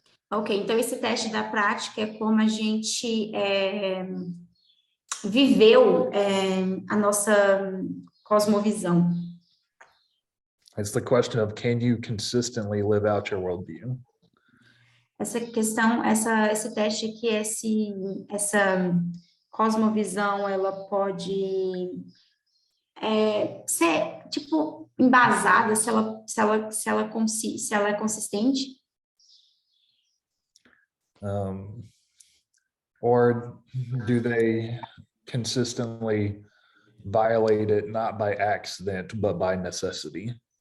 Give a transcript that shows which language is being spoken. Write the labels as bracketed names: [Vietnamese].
[Portuguese] Ok, então esse teste da prática é como a gente viveu a nossa cosmovisão. [English] It's the question of, can you consistently live out your worldview? [Portuguese] Essa questão, esse teste aqui, essa cosmovisão, ela pode ser, tipo, embasada, se ela é consistente. [English] Or do they consistently violate it, not by accident, but by necessity?